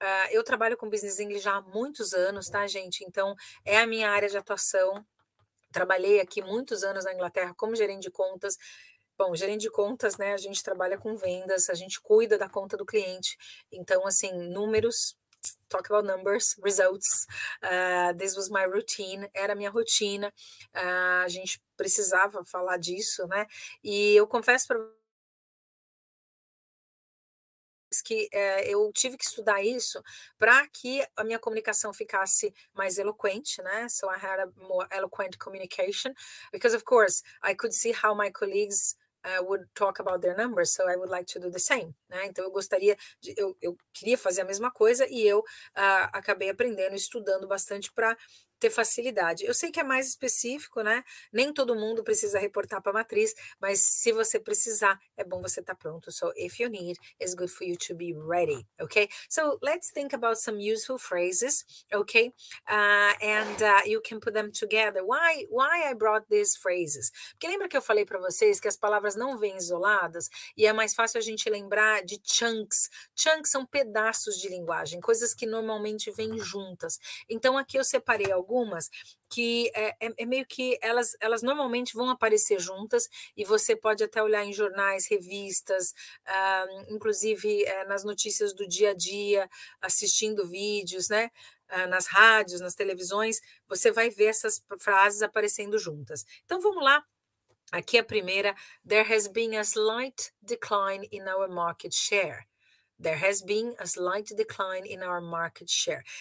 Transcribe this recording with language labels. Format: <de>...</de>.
<pt>Eu trabalho com Business English já há muitos anos, tá, gente? Então, é a minha área de atuação. Trabalhei aqui muitos anos na Inglaterra como gerente de contas. Bom, gerente de contas, né? A gente trabalha com vendas, a gente cuida da conta do cliente.</pt> <en>Então, assim, números, talk about numbers, results. This was my routine, era a minha rotina.</en> <pt>A gente precisava falar disso, né? E eu confesso para que eu tive que estudar isso para que a minha comunicação ficasse mais eloquente, né?</pt> <en>So I had a more eloquent communication because, of course, I could see how my colleagues would talk about their numbers, so I would like to do the same, né?</en> <pt>Então eu queria fazer a mesma coisa e eu acabei aprendendo, estudando bastante para ter facilidade. Eu sei que é mais específico, né? Nem todo mundo precisa reportar para a matriz, mas se você precisar, é bom você estar pronto.</pt> <en>So if you need, it's good for you to be ready, okay? So let's think about some useful phrases, okay? And you can put them together. Why I brought these phrases?</en> <pt>Porque lembra que eu falei para vocês que as palavras não vêm isoladas e é mais fácil a gente lembrar de chunks. Chunks são pedaços de linguagem, coisas que normalmente vêm juntas. Então aqui eu separei algumas que é meio que elas normalmente vão aparecer juntas e você pode até olhar em jornais, revistas, inclusive nas notícias do dia a dia, assistindo vídeos, né? Nas rádios, nas televisões, você vai ver essas frases aparecendo juntas. Então vamos lá.</pt> <en>Aqui a primeira, there has been a slight decline in our market share. There has been a slight decline in our market share.</en>